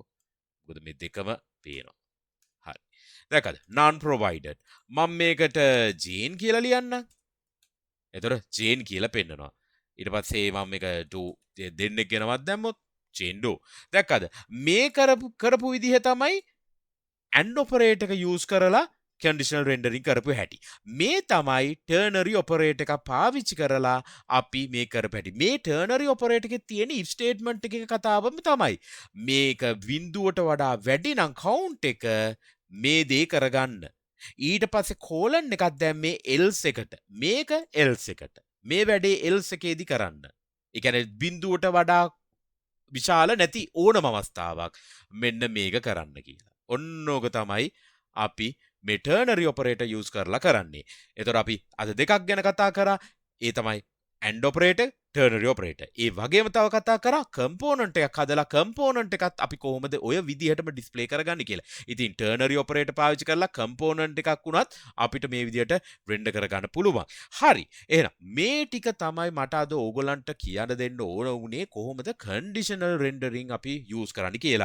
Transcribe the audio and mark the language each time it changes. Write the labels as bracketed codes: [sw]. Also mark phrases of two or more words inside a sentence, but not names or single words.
[si] මොකද මේ දෙකම පේනවා. හරි. දැක්කද? [en] non provided. [si] මම මේකට jane කියලා ලියන්නම්. එතකොට jane කියලා පෙන්නනවා. ඊට පස්සේ මම මේක to දෙන්නෙක් ගෙනවත් දැම්මොත් jane do. දැක්කද? මේ කරපු විදිහ තමයි [en] and operator [si] එක use කරලා [en] conditional rendering [si] කරපු හැටි. මේ තමයි [en] ternary operator [si] එක පාවිච්චි කරලා අපි මේ කරපු හැටි. මේ [en] ternary operator [si] එකේ තියෙන [en] if statement [si] එකේ කතාවම තමයි. මේක බිඳුවට වඩා වැඩි නම් count එක මේ දේ කරගන්න. ඊට පස්සේ colon එකක් දැම්මේ else එකට. මේක else එකට. මේ වැඩේ else එකේදී කරන්න. ඒ කියන්නේ බිඳුවට වඩා විශාල නැති ඕනම අවස්ථාවක් මෙන්න මේක කරන්න කියලා. ඔන්නෝක තමයි අපි මේ [en] ternary operator use [si] කරලා කරන්නේ. එතකොට අපි අද දෙකක් ගැන කතා කරා. ඒ තමයි [en] and operator, ternary operator. [si] ඒ වගේම තව කතා කරා component එකක් හදලා component එකත් අපි කොහොමද ඔය විදිහටම display කරගන්නේ කියලා. ඉතින් [en] ternary operator [si] පාවිච්චි කරලා component එකක් වුණත් අපිට මේ විදිහට render කරගන්න පුළුවන්. හරි. එහෙනම් මේ ටික තමයි මට අද ඕගොල්ලන්ට කියන්න දෙන්න ඕන වුණේ කොහොමද [en] conditional rendering [si] අපි use කරන්නේ කියලා.